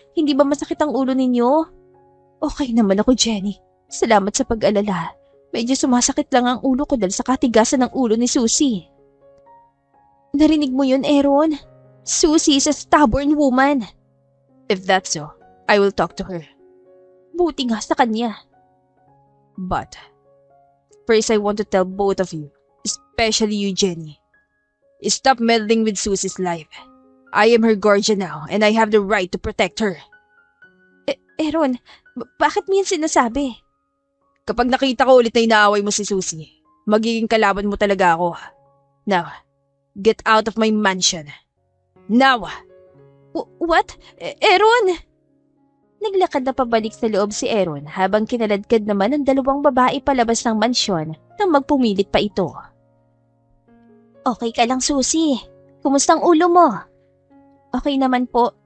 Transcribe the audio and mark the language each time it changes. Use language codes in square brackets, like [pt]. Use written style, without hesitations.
[tl] Hindi ba masakit ang ulo ninyo? Okay naman ako, Jenny. Salamat sa pag-alala. Medyo sumasakit lang ang ulo ko dahil sa katigasan ng ulo ni Susie. Narinig mo yun, Aaron? [en] Susie is a stubborn woman. If that's so, I will talk to her. [tl] Buti nga sa kanya. [en] But, first I want to tell both of you, especially you, Jenny, stop meddling with Susie's life. I am her guardian now and I have the right to protect her. [tl] Aaron, bakit mo yan sinasabi? Kapag nakita ko ulit na inaaway mo si Susie, magiging kalaban mo talaga ako. [en] Now, get out of my mansion. Now! What? Aaron! [tl] Naglakad na pabalik sa loob si Aaron habang kinaladkad naman ang dalawang babae palabas ng mansyon nang magpumilit pa ito. Okay ka lang, Susie. Kumusta ang ulo mo? Okay naman po.